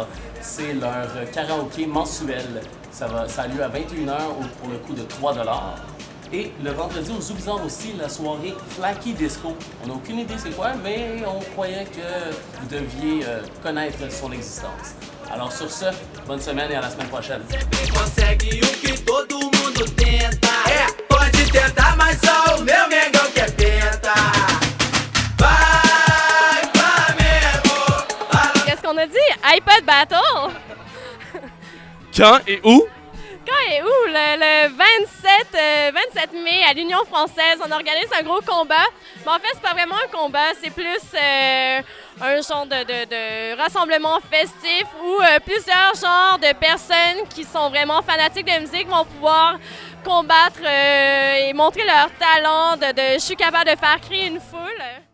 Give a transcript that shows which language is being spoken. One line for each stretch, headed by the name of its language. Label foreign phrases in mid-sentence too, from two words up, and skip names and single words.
French: C'est leur karaoké mensuel. Ça a lieu à 21h pour le coût de 3 $. Et le vendredi au Zoo Bizarre aussi, la soirée Flaky Disco. On n'a aucune idée c'est quoi, mais on croyait que vous deviez connaître son existence. Alors sur ce, bonne semaine et à la semaine prochaine.
Portuguese: Consegue o que todo mundo tenta. Pode tentar, mas só o meu Mengão que é penta. Vai, Flamengo!
French: Qu'est-ce qu'on a dit? iPod Battle? Quand et où? Quand et où? Le 27 mai à l'Union française, on organise un gros combat. Mais en fait, c'est pas vraiment un combat, c'est plus un genre de rassemblement festif où plusieurs genres de personnes qui sont vraiment fanatiques de musique vont pouvoir combattre et montrer leur talent de je suis capable de faire crier une foule.